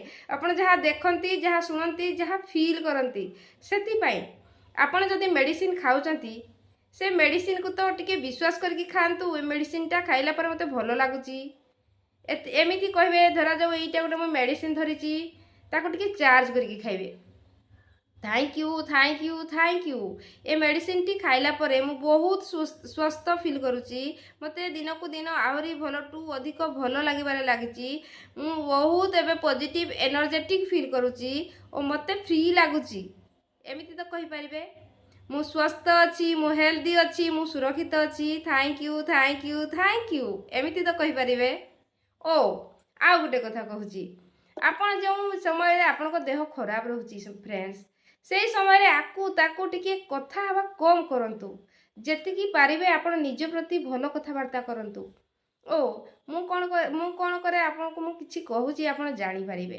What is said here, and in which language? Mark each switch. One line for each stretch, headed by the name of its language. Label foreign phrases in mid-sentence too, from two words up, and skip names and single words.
Odia: ଆପଣ ଯାହା ଦେଖନ୍ତି ଯାହା ଶୁଣନ୍ତି ଯାହା ଫିଲ୍ କରନ୍ତି ସେଥିପାଇଁ ଆପଣ ଯଦି ମେଡିସିନ୍ ଖାଉଛନ୍ତି ସେ ମେଡିସିନ୍ କୁ ତ ଟିକେ ବିଶ୍ୱାସ କରିକି ଖାଆନ୍ତୁ। ଏ ମେଡିସିନଟା ଖାଇଲା ପରେ ମତେ ଭଲ ଲାଗୁଛି ଏମିତି କହିବେ ଧରାଯାଉ ଏଇଟା ଗୋଟେ ମୋ ମେଡିସିନ୍ ଧରିଛି ତାକୁ ଟିକେ ଚାର୍ଜ କରିକି ଖାଇବେ।
English: Thank you thank you thank you.
Odia: ଏ ମେଡିସିନ୍ ଟି ଖାଇଲା ପରେ ମୁଁ ବହୁତ ସୁସ୍ଥ ଫିଲ୍ କରୁଛି। ମତେ ଦିନକୁ ଦିନ ଆହୁରି ଭଲ ଠୁ ଅଧିକ ଭଲ ଲାଗିବାରେ ଲାଗିଛି। ମୁଁ ବହୁତ ଏବେ
English: positive energetic feel
Odia: କରୁଛି ଆଉ ମତେ ଫ୍ରି ଲାଗୁଛି ଏମିତି ତ କହିପାରିବେ। ମୁଁ ସୁସ୍ଥ ଅଛି ମୁଁ ହେଲ୍ଦି ଅଛି ମୁଁ ସୁରକ୍ଷିତ ଅଛି।
English: Thank you thank you thank you
Odia: ଏମିତି ତ କହିପାରିବେ। ଓ ଆଉ ଗୋଟେ କଥା କହୁଛି ଆପଣ ଯେଉଁ ସମୟ ଆପଣଙ୍କ ଦେହ ଖରାପ ରହୁଛି ଫ୍ରେଣ୍ଡ୍ସ ସେ ସମୟ ଆଉ ତାକୁ ଟିକେ କଥା ହବା କମ କରନ୍ତୁ। ଯେତିକି ପାରିବେ ଆପଣ ନିଜ ପ୍ରତି ଭଲ କଥାବାର୍ତ୍ତା କରନ୍ତୁ। ଓ ମୁଁ କଣ କରେ ଆପଣଙ୍କୁ ମୁଁ କିଛି କହୁଛି ଆପଣ ଜାଣିପାରିବେ।